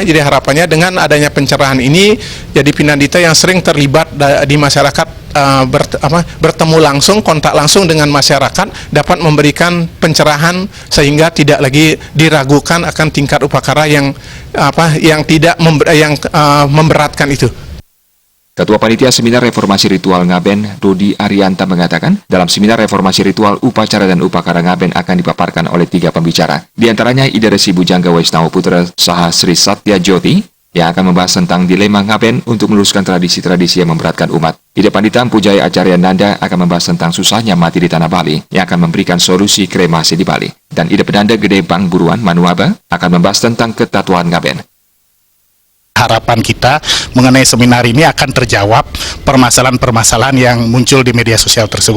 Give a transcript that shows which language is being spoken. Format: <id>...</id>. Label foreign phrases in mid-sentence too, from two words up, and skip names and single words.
<id>Jadi harapannya dengan adanya pencerahan ini, jadi Pinandita yang sering terlibat di masyarakat bertemu langsung, kontak langsung dengan masyarakat dapat memberikan pencerahan sehingga tidak lagi diragukan akan tingkat upakara yang memberatkan itu. Ketua Panitia Seminar Reformasi Ritual Ngaben, Rudi Arianta mengatakan, dalam seminar reformasi ritual, upacara dan upakara ngaben akan dipaparkan oleh 3 pembicara. Di antaranya Ida Resi Bujangga Waisnawa Putra Saha Sri Satya Jyoti, yang akan membahas tentang dilema ngaben untuk meluruskan tradisi-tradisi yang memberatkan umat. Ida Pandita Pujaya Acarya Nanda akan membahas tentang susahnya mati di tanah Bali, yang akan memberikan solusi kremasi di Bali. Dan Ida Pedanda Gede Bang Buruan Manuaba akan membahas tentang ketatuan ngaben. Harapan kita mengenai seminar ini akan terjawab permasalahan-permasalahan yang muncul di media sosial tersebut.</id>